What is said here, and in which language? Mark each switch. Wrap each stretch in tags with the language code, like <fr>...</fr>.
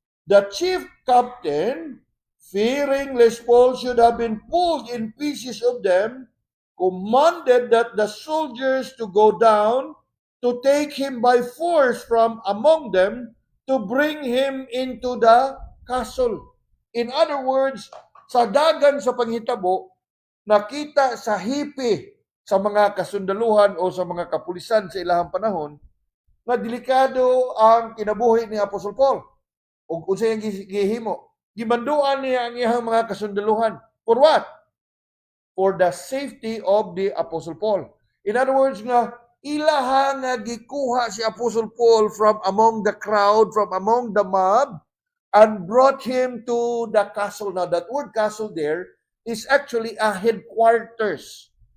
<en>The chief captain, fearing lest Paul should have been pulled in pieces of them, commanded that the soldiers to go down to take him by force from among them to bring him into the castle. In other words,</en> <ceb>sa dagan sa panghitabo, nakita sa hipi sa mga kasundaluhan o sa mga kapulisan sa ilahang panahon nga delikado ang kinabuhi ni Apostol Paul ug unsay ang gihimo. Gimanduan niya ang iyang mga kasundaluhan.</ceb> <en>For what? For the safety of the Apostle Paul. In other words nga,</en> <ceb>ilaha nga gikuha</ceb> <en>si Apostle Paul from among the crowd, from among the mob, and brought him to the castle. Now, that word castle there is actually a headquarters.</en>